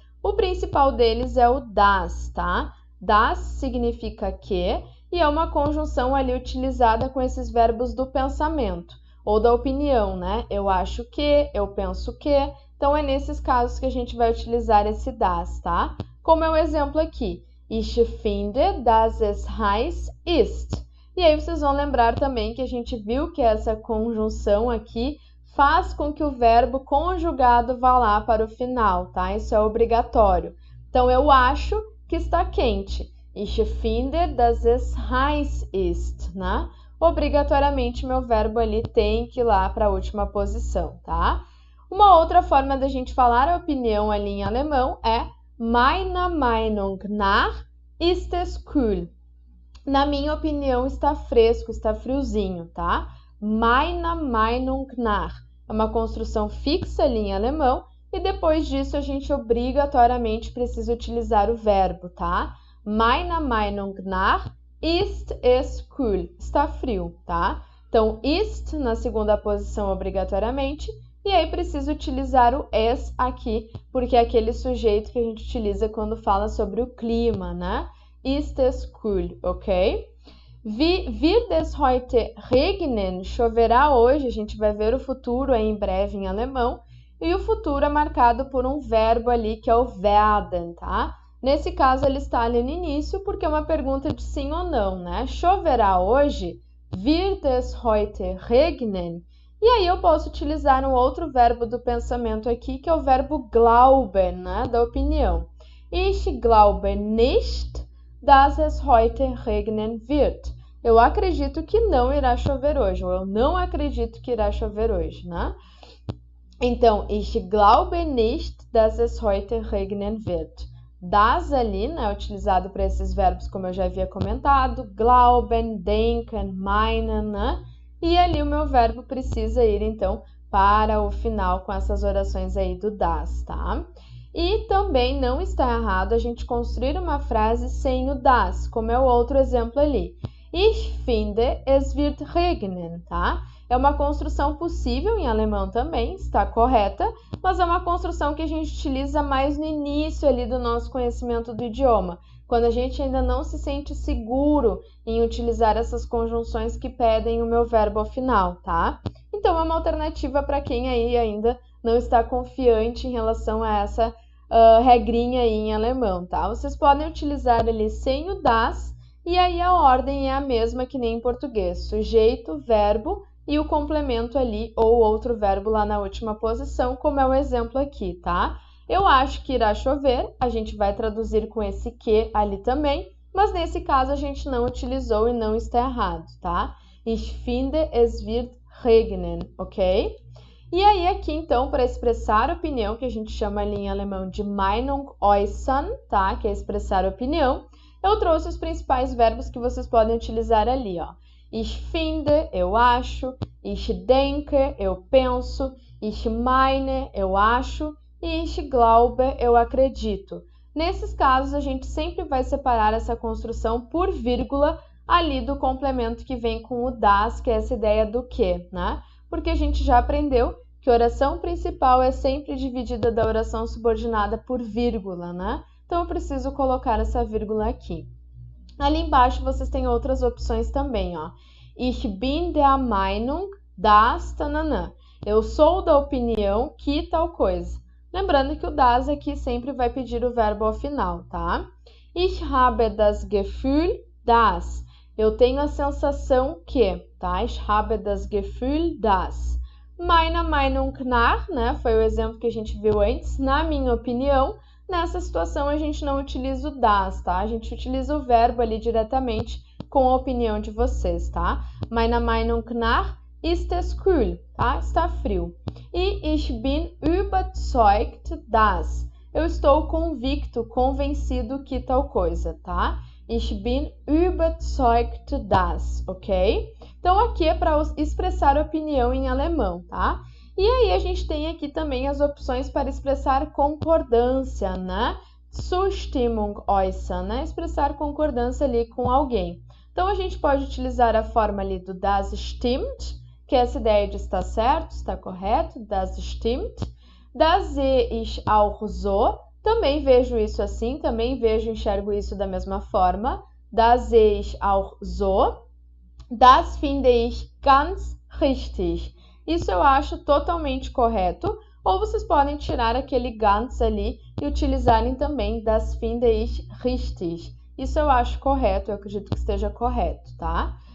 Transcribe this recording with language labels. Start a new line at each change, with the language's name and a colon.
Portuguese: O principal deles é o das, tá? Das significa que e é uma conjunção ali utilizada com esses verbos do pensamento ou da opinião, né? Eu acho que, eu penso que. Então, é nesses casos que a gente vai utilizar esse das, tá? Como é o exemplo aqui.
German: Ich finde, dass es heiß ist.
Portuguese: E aí vocês vão lembrar também que a gente viu que essa conjunção aqui faz com que o verbo conjugado vá lá para o final, tá? Isso é obrigatório. Então, eu acho que está quente.
German: Ich finde, dass es heiß ist, né?
Portuguese: Obrigatoriamente, meu verbo ali tem que ir lá para a última posição, tá? Uma outra forma da gente falar a opinião ali em alemão é
German: meiner Meinung nach ist es kühl.
Portuguese: Na minha opinião, está fresco, está friozinho, tá?
German: Meiner Meinung nach
Portuguese: é uma construção fixa ali em alemão e depois disso a gente obrigatoriamente precisa utilizar o verbo, tá?
German: Meiner Meinung nach ist es kühl.
Portuguese: Está frio, tá? Então, ist na segunda posição obrigatoriamente e aí preciso utilizar o es aqui, porque é aquele sujeito que a gente utiliza quando fala sobre o clima, né?
German: Ist es kühl, ok? Wird es heute regnen?
Portuguese: Choverá hoje, a gente vai ver o futuro aí em breve em alemão. E o futuro é marcado por um verbo ali que é o werden, tá? Nesse caso, ele está ali no início porque é uma pergunta de sim ou não, né? Choverá hoje?
German: Wird es heute regnen?
Portuguese: E aí eu posso utilizar um outro verbo do pensamento aqui, que é o verbo glauben, né? Da opinião.
German: Ich glaube nicht, dass es heute regnen wird.
Portuguese: Eu acredito que não irá chover hoje, ou eu não acredito que irá chover hoje, né? Então,
German: ich glaube nicht, dass es heute regnen wird.
Portuguese: Das ali, né, utilizado para esses verbos, como eu já havia comentado, glauben, denken, meinen, né? E ali o meu verbo precisa ir, então, para o final com essas orações aí do das, tá? E também não está errado a gente construir uma frase sem o das, como é o outro exemplo ali.
German: Ich finde, es wird regnen, tá?
Portuguese: É uma construção possível em alemão também, está correta, mas é uma construção que a gente utiliza mais no início ali do nosso conhecimento do idioma, quando a gente ainda não se sente seguro em utilizar essas conjunções que pedem o meu verbo ao final, tá? Então, é uma alternativa para quem aí ainda não está confiante em relação a essa regrinha aí em alemão, tá? Vocês podem utilizar ali sem o das, e aí a ordem é a mesma que nem em português, sujeito, verbo e o complemento ali ou outro verbo lá na última posição, como é o exemplo aqui, tá? Eu acho que irá chover, a gente vai traduzir com esse que ali também, mas nesse caso a gente não utilizou e não está errado, tá?
German: Ich finde, es wird regnen, ok?
Portuguese: E aí aqui então, para expressar opinião, que a gente chama ali em alemão de Meinung äußern, tá? Que é expressar opinião, eu trouxe os principais verbos que vocês podem utilizar ali, ó.
German: Ich finde,
Portuguese: eu acho.
German: Ich denke,
Portuguese: eu penso.
German: Ich meine,
Portuguese: eu acho. E
German: ich glaube,
Portuguese: eu acredito. Nesses casos, a gente sempre vai separar essa construção por vírgula ali do complemento que vem com o das, que é essa ideia do que, né? Porque a gente já aprendeu que a oração principal é sempre dividida da oração subordinada por vírgula, né? Então, eu preciso colocar essa vírgula aqui. Ali embaixo vocês têm outras opções também, ó.
German: Ich bin der Meinung, dass, tananã.
Portuguese: Eu sou da opinião que tal coisa. Lembrando que o das aqui sempre vai pedir o verbo ao final, tá?
German: Ich habe das Gefühl, dass.
Portuguese: Eu tenho a sensação que, tá?
German: Ich habe das Gefühl, dass. Meiner Meinung nach,
Portuguese: né? Foi o exemplo que a gente viu antes. Na minha opinião, Nessa situação, a gente não utiliza o das, tá? A gente utiliza o verbo ali diretamente com a opinião de vocês, tá?
German: Meiner Meinung nach ist es kühl, tá?
Portuguese: Está frio.
German: E ich bin überzeugt dass.
Portuguese: Eu estou convicto, convencido que tal coisa, tá?
German: Ich bin überzeugt dass, ok?
Portuguese: Então, aqui é para expressar opinião em alemão, tá? E aí, a gente tem aqui também as opções para expressar concordância, né?
German: Zustimmung äußern,
Portuguese: né? Expressar concordância ali com alguém. Então, a gente pode utilizar a forma ali do
German: das stimmt,
Portuguese: que é essa ideia de estar certo, está correto, das stimmt.
German: Das sehe ich auch so,
Portuguese: também vejo isso assim, também enxergo isso da mesma forma.
German: Das sehe ich auch so. Das finde ich ganz richtig.
Portuguese: Isso eu acho totalmente correto. Ou vocês podem tirar aquele ganz ali e utilizarem também
German: das finde ich richtig.
Portuguese: Isso eu acho correto, eu acredito que esteja correto, tá?